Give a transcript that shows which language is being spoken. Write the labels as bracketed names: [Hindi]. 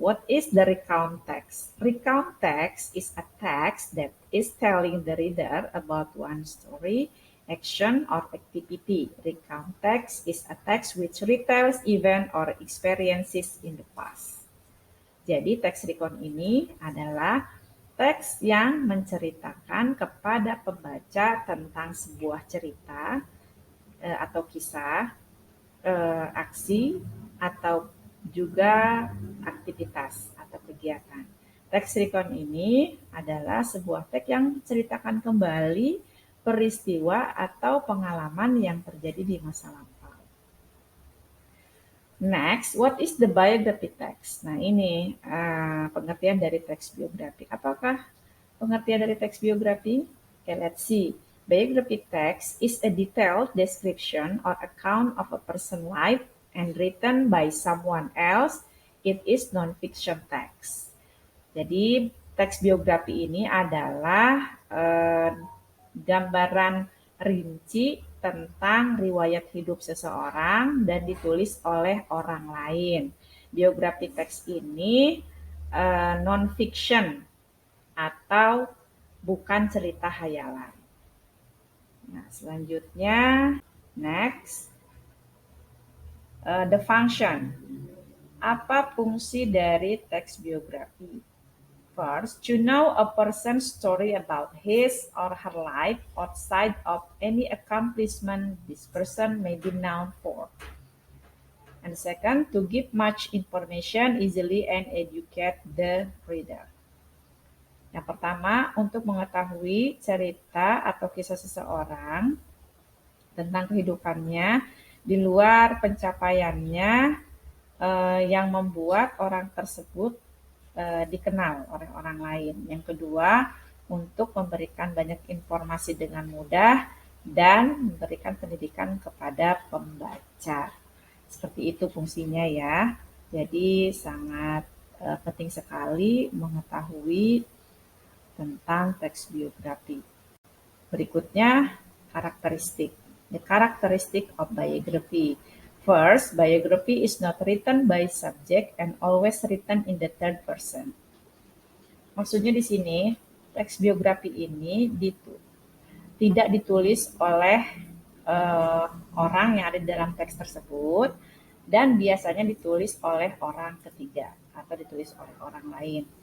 [English] What is the recount text? Recount text is a text that is telling the reader about one story, action, or activity. Recount text is a text which retells event or experiences in the past. [Indonesian] Jadi teks recount ini adalah teks yang menceritakan kepada pembaca tentang sebuah cerita atau kisah, aksi, atau juga aktivitas atau kegiatan. Teks recount ini adalah sebuah teks yang menceritakan kembali peristiwa atau pengalaman yang terjadi di masa lampau. [English] Next, what is the biography text? [Indonesian] Nah ini pengertian dari teks biografi. Apakah pengertian dari teks biografi? [English] Okay, let's see. Biography text is a detailed description or account of a person's life and written by someone else. It is non-fiction text. [Indonesian] Jadi teks biografi ini adalah gambaran rinci tentang riwayat hidup seseorang dan ditulis oleh orang lain. Biografi teks ini non-fiction atau bukan cerita hayalan. Nah, selanjutnya, [English] next, the function. [Indonesian] Apa fungsi dari teks biografi? [English] First, to know a person's story about his or her life outside of any accomplishment this person may be known for. And second, to give much information easily and educate the reader. [Indonesian] Yang pertama, untuk mengetahui cerita atau kisah seseorang tentang kehidupannya di luar pencapaiannya yang membuat orang tersebut dikenal oleh orang lain. Yang kedua, untuk memberikan banyak informasi dengan mudah dan memberikan pendidikan kepada pembaca. Seperti itu fungsinya ya. Jadi sangat penting sekali mengetahui tentang teks biografi. Berikutnya, karakteristik. [English] The characteristic of biography. First, biography is not written by subject and always written in the third person. [Indonesian] Maksudnya di sini, teks biografi ini tidak ditulis oleh orang yang ada di dalam teks tersebut dan biasanya ditulis oleh orang ketiga atau ditulis oleh orang lain.